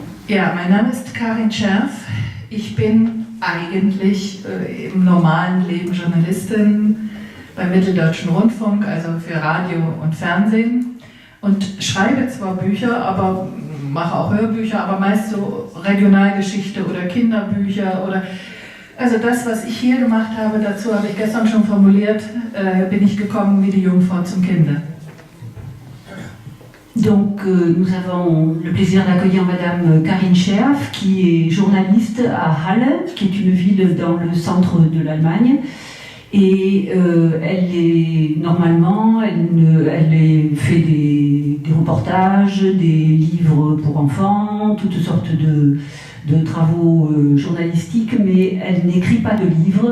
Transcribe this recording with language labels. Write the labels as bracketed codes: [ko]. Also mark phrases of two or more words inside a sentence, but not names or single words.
[de] Ja, mein Name ist Karin Scherf. Ich bin eigentlich im normalen Leben Journalistin beim Mitteldeutschen Rundfunk, also für Radio und Fernsehen, und schreibe zwar Bücher, aber mache auch Hörbücher, aber meist so Regionalgeschichte oder Kinderbücher oder also das, was ich hier gemacht habe, dazu habe ich gestern schon formuliert, bin ich gekommen wie die Jungfrau zum Kinde. [fr] Donc nous avons le plaisir d'accueillir Madame Karin Scherf, qui est journaliste à Halle, qui est une ville dans le centre de l'Allemagne. Et elle est normalement, elle fait des reportages, des livres pour enfants, toutes sortes de travaux journalistiques, mais elle n'écrit pas de livres.